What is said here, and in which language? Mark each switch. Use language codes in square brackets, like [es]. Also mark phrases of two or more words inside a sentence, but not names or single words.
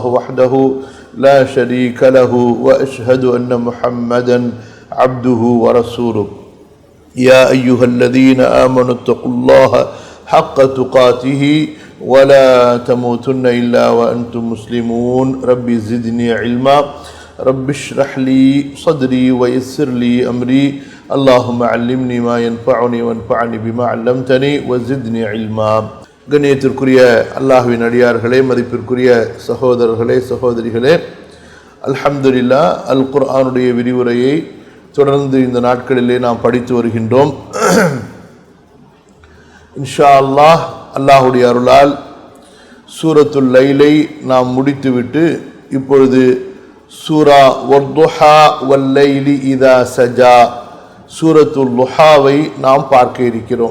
[ar] وحده لا شريك له وأشهد أن محمدا عبده ورسوله يا أيها الذين آمنوا اتقوا الله حق تقاته ولا تموتن إلا وأنتم مسلمون ربي زدني علما رب اشرح لي صدري ويسر لي أمري اللهم علمني ما ينفعني وانفعني بما علمتني وزدني علما. [ta] கண்ணியத்திற்குரிய அல்லாஹ்வின் அடியார்களே, மதிப்பிற்குரிய சகோதரர்களே சகோதரிகளே, அல்ஹம்துலில்லாஹ் அல் குர்ஆனுடைய விரிவுரையை தொடர்ந்து இந்த நாட்களிலே நாம் படித்து வருகின்றோம். [ar] إن شاء الله [ta] அல்லாஹுடைய அருளால் சூரத்துல் லைலை நாம் முடித்துவிட்டு இப்பொழுது சூரா வத்துஹா [ar] والليل إذا سجى [ta] சூரத்துல் லுஹாவை நாம் பார்க்க இருக்கிறோம்.